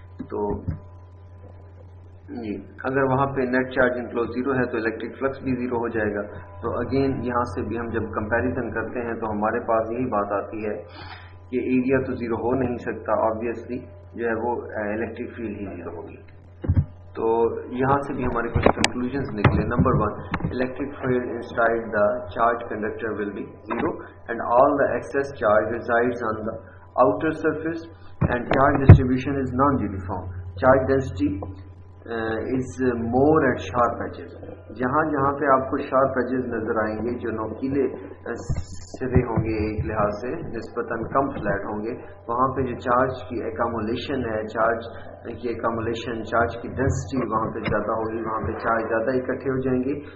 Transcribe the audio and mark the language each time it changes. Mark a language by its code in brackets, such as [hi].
[ur] تو جی اگر وہاں پہ نیٹ چارج انکلوز 0 ہے تو الیکٹرک فلکس بھی 0 ہو جائے گا. تو اگین یہاں سے بھی ہم جب کمپیریزن کرتے ہیں تو ہمارے پاس یہی بات آتی ہے کہ ایریا تو 0 ہو نہیں سکتا، آبویسلی جو ہے وہ الیکٹرک فیلڈ ہی 0 ہوگی. تو یہاں سے بھی ہمارے کچھ کنکلوژنز نکلے. [en] Number 1 electric field inside the charged conductor will be 0 and all the excess charge resides on the outer surface and charge distribution is non-uniform. Charge density is more at sharp edges. [ur] جہاں جہاں پہ آپ کو sharp edges نظر آئیں گے، جو نوکیلے سرے ہوں گے ایک لحاظ سے نسبتاً کم فلیٹ ہوں گے، وہاں پہ جو چارج کی ایکامولیشن ہے، چارج کی ایکامولیشن، چارج کی ڈینسٹی وہاں پہ زیادہ ہوگی، وہاں پہ چارج زیادہ اکٹھے ہو جائیں گے.